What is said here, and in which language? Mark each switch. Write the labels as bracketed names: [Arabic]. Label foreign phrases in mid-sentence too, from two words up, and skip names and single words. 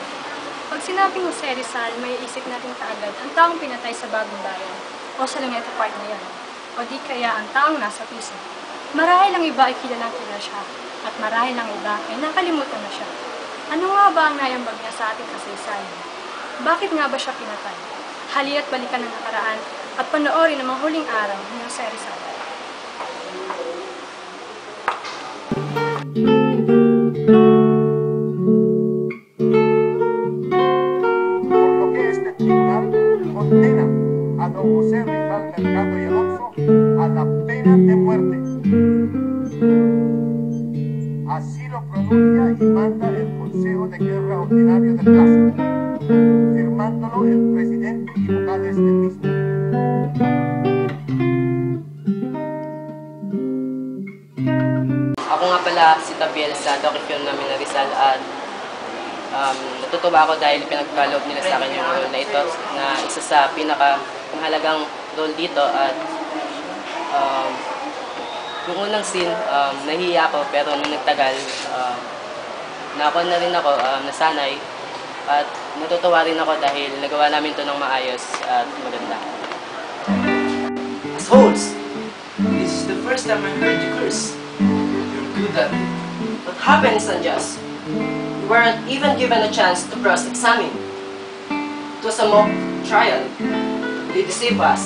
[Filipino] Pag sinabing Jose Rizal, may isip natin kaagad ang taong pinatay sa Bagong Bayan o sa Luneta Park na yan, o di kaya ang taong nasa piso. Marahil ang iba ay kilalang kilala siya, at marahil ang iba ay nakalimutan na siya. Ano nga ba ang naiambag niya sa ating kasaysayan? Bakit nga ba siya pinatay? Halina't balikan ang nakaraan at panoorin ang mga huling araw ni Jose Rizal. [Spanish] Condena a don José Rizal Mercado y Alonso a la pena de muerte. Así lo pronuncia y manda el Consejo de Guerra Ordinario del Plaza, firmándolo el presidente y vocales del mismo. [Filipino] Ako nga pala si Tabiel sa docu-film namin na Rizal at natutuwa ako dahil pinagkaloob nila sa akin yung role na ito na isa sa pinakamahalagang role dito at yung unang scene, nahihiya ako pero nung nagtagal, na rin ako, nasanay at natutuwa rin ako dahil nagawa namin ito ng maayos at maganda. [English] Assholes! This is the first time I heard you curse. You're good at it. What happened is unjust. We weren't even given a chance to cross-examine. It was a mock trial. They deceived us.